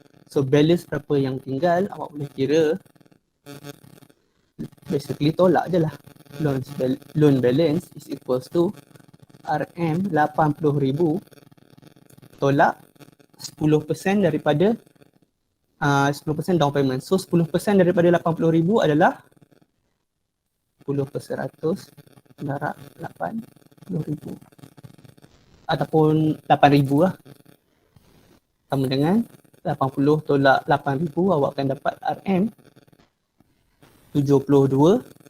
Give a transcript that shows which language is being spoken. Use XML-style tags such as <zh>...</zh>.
<ms>So, balance berapa yang tinggal, awak boleh kira. Basically, tolak je lah.</ms> <en>Loan balance is equals to RM80,000</en> <ms>tolak</ms> <en>10%</en> <ms>daripada</ms> <en>10% down payment.</en> <ms>So 10% daripada 80,000 adalah 10% darab 80,000 ataupun 8,000 lah. Sama dengan 80 tolak 8,000, awak akan dapat RM72,000.</ms>